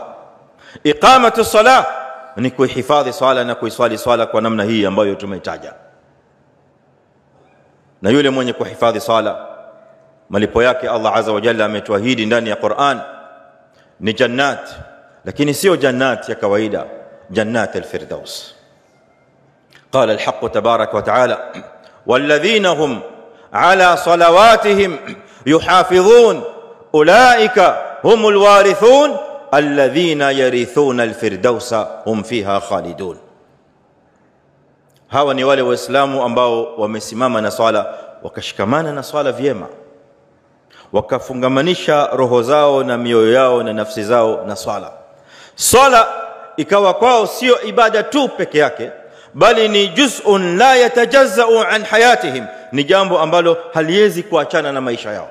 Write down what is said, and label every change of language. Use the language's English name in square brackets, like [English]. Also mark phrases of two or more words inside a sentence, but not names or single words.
[Arabic] إقامة الصلاة [Swahili] ni kuhifadhi swala na kuiswali swala kwa namna hii ambayo tumeitaja. Na yule mwenye kuhifadhi swala, malipo yake Allah [Arabic] عز وجل [Swahili] ametuahidi ndani ya Qur'an ni jannat, lakini sio jannat ya kawaida, [Arabic] جنة الفردوس. قال الحق تبارك وتعالى والذين هم على صلواتهم يحافظون أولئك هم الوارثون الذين يرثون الفردوس هم فيها خالدون. [Swahili] hawa ni wale waislamu ambao wamesimama na swala, wakashikamana na swala vyema, wakafungamanisha roho zao na mioyo yao na nafsi zao na swala. Swala ikawa kwao sio ibada tu peke yake, bali ni [Arabic] جزء لا يتجزأ عن حياتهم, [Swahili] ni jambo ambalo haliwezi kuachana na maisha yao.